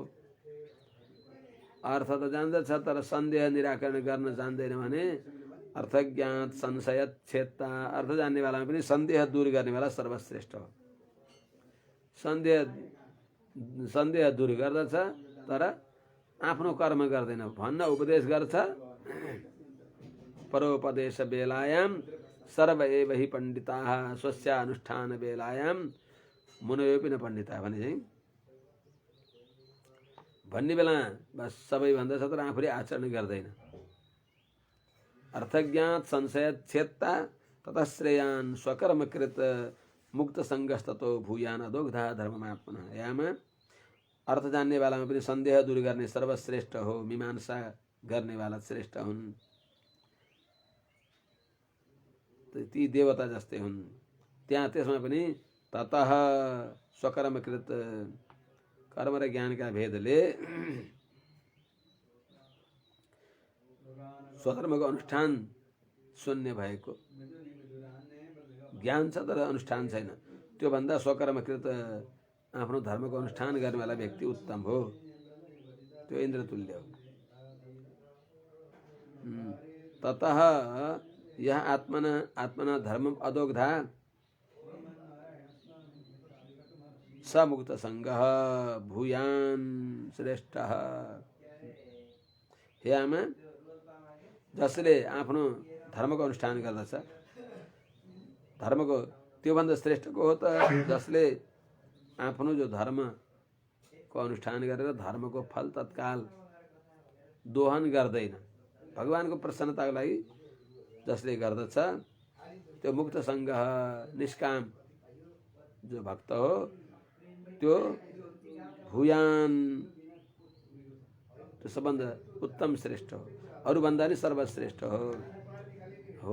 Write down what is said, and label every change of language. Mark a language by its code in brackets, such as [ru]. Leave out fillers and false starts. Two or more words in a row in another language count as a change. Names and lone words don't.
[ne] अर्थ त जान्दछ तर सन्देह निराकरण गर्न जान्दैन भने [sa] अर्थज्ञात संशयत छेत्ता, [ne] अर्थ जान्नेवालामा पनि सन्देह दूर गर्नेवाला सर्वश्रेष्ठ हो। सन्देह दूर गर्दछ तर आफ्नो कर्म गर्दैन। भन्न उपदेश गर्छ, [sa] परोपदेश बेलायां सर्व एव हि पण्डिताः स्वस्यानुष्ठान बेलायां मुनयोपि न पण्डिताः [ne] भने चाहिँ भन्ने बेला बस सबै भन्दछ तर आफूले आचरण गर्दैन। [sa] अर्थज्ञात संशयत छेत्ता ततश्रेयान् स्वकर्मकृत मुक्त संगस्ततो भूयान अदोग्धा धर्ममात्मनः। [ne] यामा अर्थ जान्नेवालामा पनि सन्देह दूर गर्ने सर्वश्रेष्ठ हो, मीमांसा गर्नेवाला श्रेष्ठ हुन्। ती देवता जस्तै हुन्। त्यहाँ त्यसमा पनि [sa] ततः स्वकर्मकृत, [ne] कर्म र ज्ञानका भेदले स्वकर्मको अनुष्ठान शून्य भएको, ज्ञान छ तर अनुष्ठान छैन, त्यो भन्दा स्वकर्मकृत आफ्नो धर्मको अनुष्ठान गर्नेवाला व्यक्ति उत्तम हो, त्यो इन्द्रतुल्य हो। [sa] ततः यह आत्मना धर्मम अदोग्धा स मुक्त संगः भूयान श्रेष्ठः। [ne] हे आमा, जसले आफ्नो धर्मको अनुष्ठान गर्दछ, धर्मको त्योभन्दा श्रेष्ठको हो त जसले आफ्नो जो धर्मको अनुष्ठान गरेर धर्मको फल तत्काल दोहन गर्दैन, भगवानको प्रसन्नताको लागि जसले गर्दछ त्यो मुक्त संग निष्काम जो भक्त हो त्यो भूयान, त्यो सबभन्दा उत्तम श्रेष्ठ हो, अरूभन्दा नि सर्वश्रेष्ठ हो।